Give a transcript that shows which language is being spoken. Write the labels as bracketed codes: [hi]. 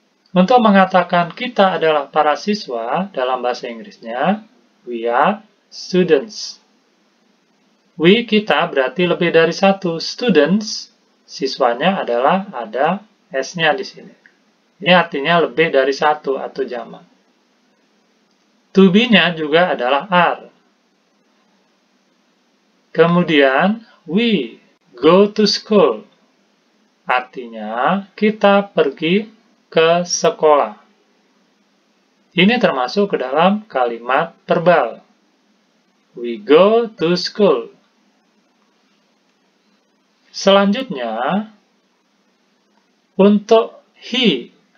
[id] Untuk mengatakan kita adalah para siswa, dalam bahasa Inggrisnya, [en] we are students. [id] We, kita, berarti lebih dari satu. Students, siswanya adalah ada S-nya di sini. Ini artinya lebih dari satu atau jamak. To be-nya juga adalah are. Kemudian, [en] we go to school. [id] Artinya, kita pergi ke sekolah. Ini termasuk ke dalam kalimat verbal. [en] We go to school. [id] Selanjutnya, untuk he.